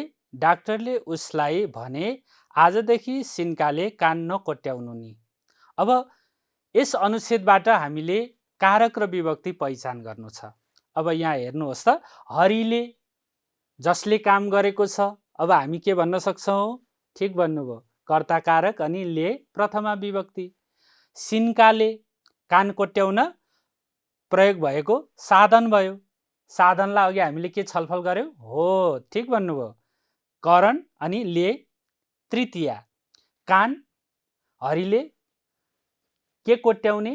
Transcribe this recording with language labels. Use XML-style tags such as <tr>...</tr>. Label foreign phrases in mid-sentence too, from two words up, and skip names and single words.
<ne>डाक्टरले उसलाई भने आजदेखि सिन्काले कान नकोट्याउनु नि। अब यस अनुच्छेदबाट हामीले कारक र विभक्ति पहिचान गर्नु छ। अब यहाँ हेर्नुहोस् त, हरिले जसले काम गरेको छ। अब हामी के भन्न सक्छौँ? ठिक भन्नुभयो, कर्ता कारक अनि ले प्रथमा विभक्ति। सिन्काले कान कोट्याउन प्रयोग भएको साधन भयो। साधनलाई अघि हामीले के छलफल गर्यौँ? हो, ठिक भन्नुभयो, करण अनि ले तृतीया। कान, हरिले के कोट्याउने?</ne>